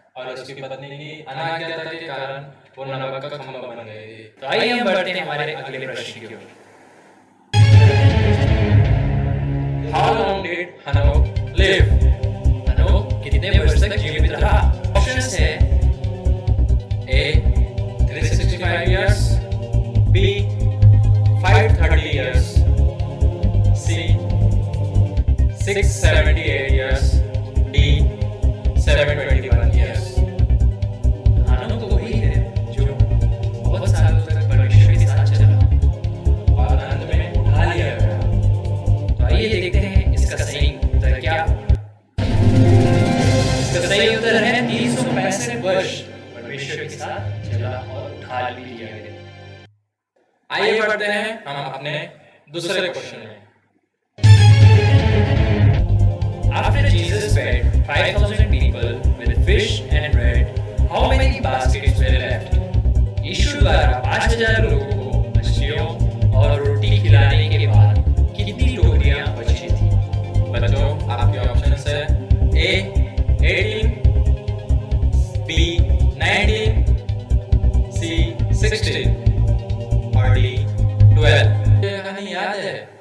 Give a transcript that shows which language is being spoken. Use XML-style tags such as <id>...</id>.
<hi>और उसकी पत्नी की अनाज्ञाता के कारण वो नमक का खंभा बन गए थे। तो आइए हम बढ़ते हैं हमारे अगले प्रश्न की ओर।</hi> <en>How long did Hanok live?</en> <hi>अनोख कितने वर्ष तक जीवित रहा? ऑप्शंस है</hi> <en>A 365 years, B 530 years, C 678 years, D 721 years.</en> <hi>अनोख तो वही है जो बहुत सालों तक परमेश्वर के साथ चला और अंत में उठा लिया गया। तो आइए देखते हैं इसका सही उत्तर क्या। इसका सही उत्तर है 365 वर्ष परमेश्वर के साथ चला और उठा भी लिया गया। आइए बढ़ते हैं हम अपने दूसरे क्वेश्चन में।</hi> <en>After Jesus fed 5,000 people with fish and bread, how many baskets were left?</en> <hi>यीशु द्वारा 5,000 लोगों को मछलियों और रोटी खिलाने के बाद कितनी टोकरियां बची थी? बच्चों, आपके ऑप्शन है A 18, B 19, C 16 और D 12। ये कहानी याद है?</hi>